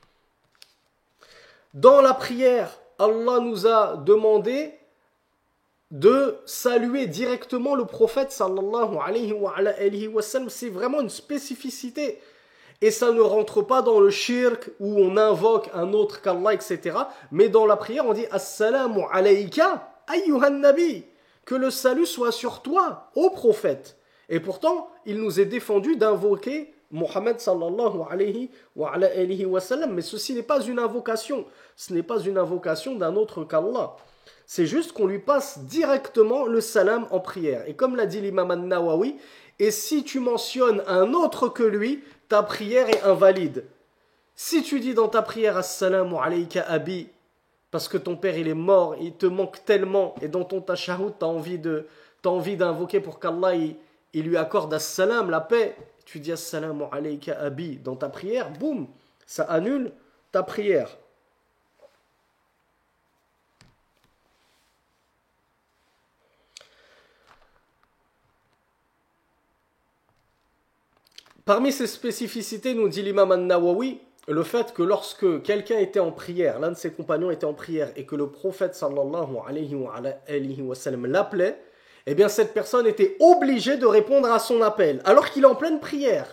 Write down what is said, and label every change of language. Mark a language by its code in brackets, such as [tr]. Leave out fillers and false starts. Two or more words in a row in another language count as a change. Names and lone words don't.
[fr] Dans la prière, Allah nous a demandé de saluer directement le prophète [ar] صلى الله عليه وسلم. [fr] C'est vraiment une spécificité. Et ça ne rentre pas dans le shirk où on invoque un autre qu'Allah, etc. Mais dans la prière, on dit [ar] السلام عليك أيها النبي. [fr] Que le salut soit sur toi, ô prophète. Et pourtant, il nous est défendu d'invoquer Muhammad [ar] صلى الله عليه وسلم. [fr] Mais ceci n'est pas une invocation. Ce n'est pas une invocation d'un autre qu'Allah. C'est juste qu'on lui passe directement le salam en prière. Et comme l'a dit l'imam An-Nawawi, et si tu mentionnes un autre que lui, ta prière est invalide. Si tu dis dans ta prière [ar] السلام عليك أبي, [fr] parce que ton père il est mort, il te manque tellement, et dans ton tashahhud t'as envie d'invoquer pour qu'Allah il lui accorde Assalam, la paix, tu dis [ar] السلام عليك أبي [fr] dans ta prière, boum, ça annule ta prière. Parmi ces spécificités, nous dit l'imam An-Nawawi, le fait que lorsque quelqu'un était en prière, l'un de ses compagnons était en prière, et que le prophète [ar] صلى الله عليه وسلم [fr] l'appelait, eh bien cette personne était obligée de répondre à son appel, alors qu'il est en pleine prière.